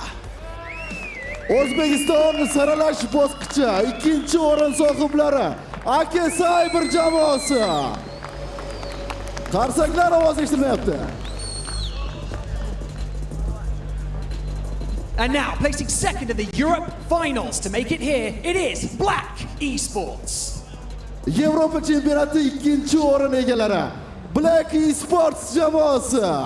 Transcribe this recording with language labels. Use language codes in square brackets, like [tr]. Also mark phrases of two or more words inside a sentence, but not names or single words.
[uz] O'zbekiston saralash bosqichi ikkinchi o'rin sohiblari Aki Cyber jamoasi. Qarsaklar ovozi eshitilmayapti. [en] And now, placing second in the Europe finals to make it here, it is Black Esports. [uz] Yevropa chempionati ikkinchi o'rin egalari Black Esports jamoasi.